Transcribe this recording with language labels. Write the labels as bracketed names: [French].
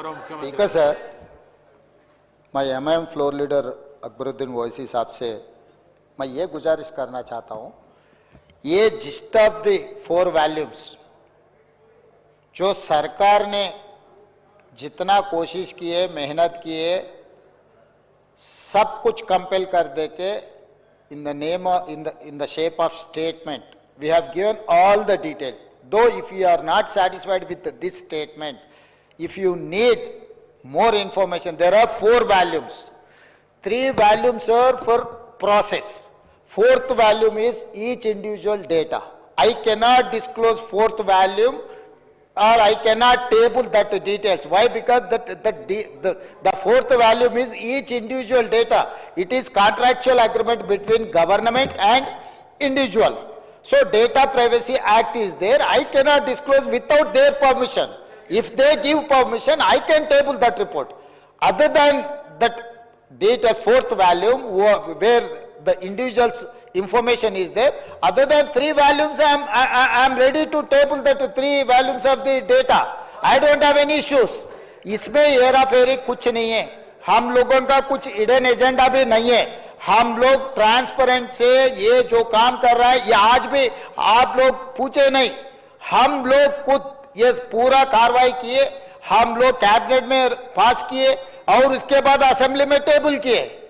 [Hindi] Speaker sir, मैं MIM floor leader Akbaruddin Owaisi साहब से मैं ये गुजारिश करना चाहता हूँ, ये [English] gist of the 4 volumes [Hindi] जो सरकार ने जितना कोशिश की है, मेहनत की है, सब कुछ कंपेल कर दे के [English] In the name in the shape of statement we have given all the detail. Though if you are not satisfied with this statement, if you need more information, there are 4 volumes. 3 volumes are for process. 4th volume is each individual data. I cannot disclose 4th volume or I cannot table that details. Why? Because the 4th volume is each individual data. It is contractual agreement between government and individual. So Data Privacy Act is there. I cannot disclose without their permission. If they give permission, I can table that report. Other than that data 4th volume where the individual's information is there, other than 3 volumes, I am ready to table that 3 volumes of the data. I don't have any issues. [Hindi] इसमें हेरा फेरी कुछ नहीं है. हम लोगों का कुछ hidden agenda भी नहीं है. हम लोग ट्रांसपेरेंट से ये जो काम कर रहा है, ये आज भी आप लोग पूछे नहीं. हम लोग खुद ये पूरा कार्रवाई किए, हम लोग कैबिनेट में पास किए और उसके बाद असेंबली में टेबल किए.